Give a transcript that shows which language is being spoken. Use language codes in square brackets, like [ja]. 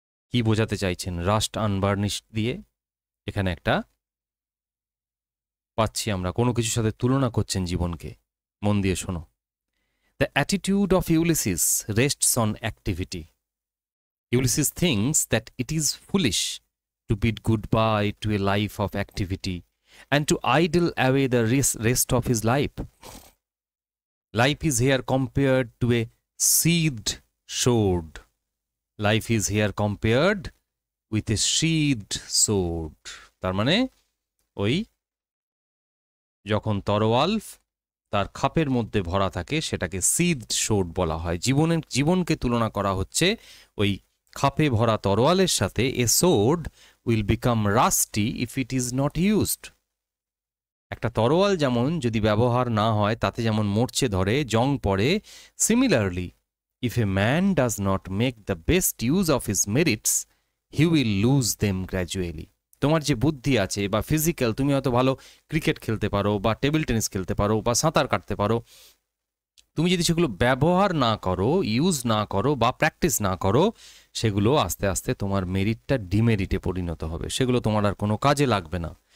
[bn] কি বোঝাতে চাইছেন [en] rust unburnished [bn] দিয়ে? এখানে একটা পাচ্ছি আমরা, কোনো কিছুর সাথে তুলনা করছেন জীবনকে। মন দিয়ে শোনো। [en] The attitude of Ulysses rests on activity. Ulysses thinks that it is foolish to bid goodbye to a life of activity and to idle away the rest of his life. Life is here compared to a sheathed sword. Life is here compared with a sheathed sword. [bn] তার মানে ওই যখন তরোয়াল তার খাপের মধ্যে ভরা থাকে সেটাকে sheathed sword বলা হয়। জীবনকে তুলনা করা হচ্ছে ওই খাপে ভরা তরোয়ালের সাথে। [en] A sword will become rusty if it is not used. [bn] একটা তরোয়াল যেমন যদি ব্যবহার না হয় তাতে যেমন মরচে ধরে, জং পড়ে, [en] Similarly if a man does not make the best use of his merits he will lose them gradually. [bn] তোমার যে বুদ্ধি আছে বা ফিজিক্যাল, তুমি হয়তো ভালো ক্রিকেট খেলতে পারো বা টেবিল টেনিস খেলতে পারো বা সাঁতার কাটতে পারো, তুমি যদি সেগুলো ব্যবহার না করো, ইউজ না করো বা প্র্যাকটিস না করো, সেগুলো আস্তে আস্তে তোমার মেরিটটা ডিমেরিটে পরিণত হবে, সেগুলো তোমার আর কোনো কাজে লাগবে না।